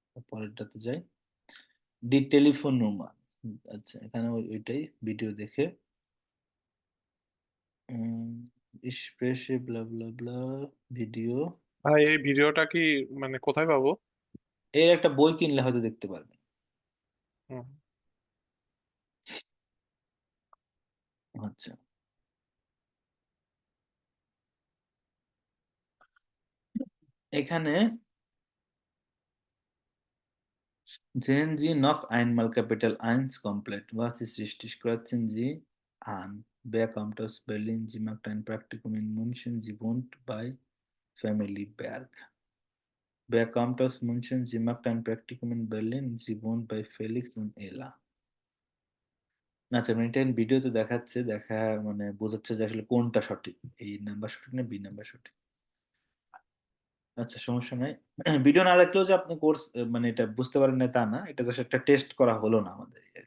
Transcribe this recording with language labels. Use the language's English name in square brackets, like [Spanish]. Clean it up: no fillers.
[Bangla] পরেরটাতে যাই, D telephone number. আচ্ছা, এখানে ওইটাই ভিডিও দেখে স্প্রেশে ব্লা ব্লা ব্লা ভিডিও। ভাই এই ভিডিওটা কি মানে কোথায় পাবো? এর একটা বই কিনলে হয়তো দেখতে পারবেন। হুম। আচ্ছা, এখানে [German] sehen Sie noch einmal Kapitel 1 komplett. Was ist richtig? Kreuzen Sie an. Wer kommt aus Berlin? Sie macht ein Praktikum in München. Sie wohnt bei Family Berg. Wer kommt aus München? Sie macht ein Praktikum in Berlin. Sie wohnt bei Felix und Ella. [Bangla] আচ্ছা, এটা ভিডিওতে দেখাচ্ছে, মানে বোঝাচ্ছে যে আসলে কোনটা সঠিক, এই নাম্বার সঠিক না বি নাম্বার সঠিক। আচ্ছা, সমস্যা নাই। ভিডিও না দেখলেও যে আপনি কোর্স মানে এটা বুঝতে পারেন না তা না, এটা জাস্ট একটা টেস্ট করা হলো না আমাদের।